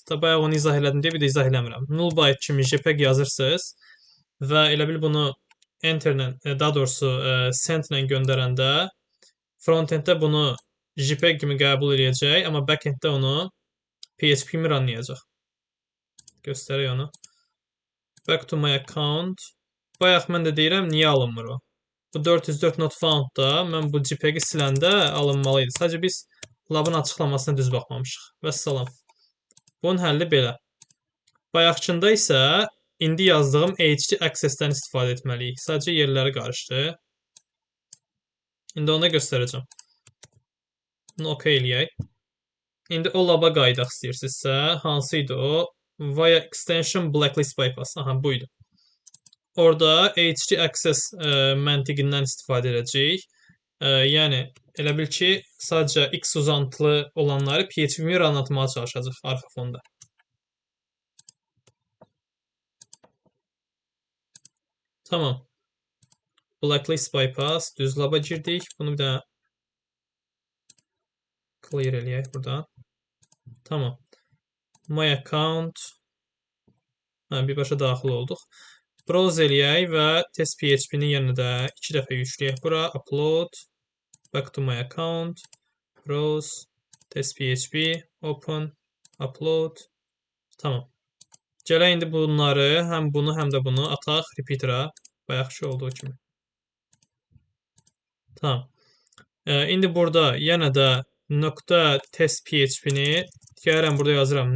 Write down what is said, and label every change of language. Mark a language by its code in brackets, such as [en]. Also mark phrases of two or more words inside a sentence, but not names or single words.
[az] Bayaq onu izah elədim deyə bir də izah eləmirəm. [en] Null byte [az] kimi JPEG yazırsınız və elə bil bunu enter-lə, daha doğrusu send-lə göndərəndə frontenddə bunu JPEG kimi qəbul edəcək, amma backenddə onu PHP kimi runlayacaq. Göstərək onu. [en] Back to my account. [az] Bayaq mən də deyirəm, niyə alınmır o? Bu 404 [en] not found- [az] da mən bu JPEG-i siləndə alınmalı idi. Sadəcə biz labın açıqlamasına düz baxmamışıq. Vəssalam. Bunun həlli belə. Bayaqçında isə indi yazdığım htaccess-dən istifadə etməliyik. Sadəcə yerləri qarışdı. İndi onu göstərəcəm. Bunu OK eləyək. İndi o laba qayıdaq istəyirsinizsə, hansı idi o? [en] Via extension blacklist bypass. [az] Aha, buydu. Orada htaccess məntiqindən istifadə edəcəyik. Yəni elə bil ki, sadəcə X uzantılı olanları PHP-mi anlatmağa çalışacaq arxa fonda. Tamam. [en] Blacklist bypass, [az] düz laba girdik. Bunu bir daha clear eləyək buradan. [en] Tamam. My account. [az] Birbaşa daxil olduq. Browse eləyək və test PHP-ni yenə də 2 dəfə yükləyək bura. [en] Upload. Back to my account. Browse. Test PHP. Open. Upload. [az] Tamam. Gələk indi bunları, həm bunu, həm də bunu ataq repeater-a. Bayaqki olduğu kimi. Tamam. İndi burada yenə də nöqtə test PHP-ni gəlirəm burada yazıram.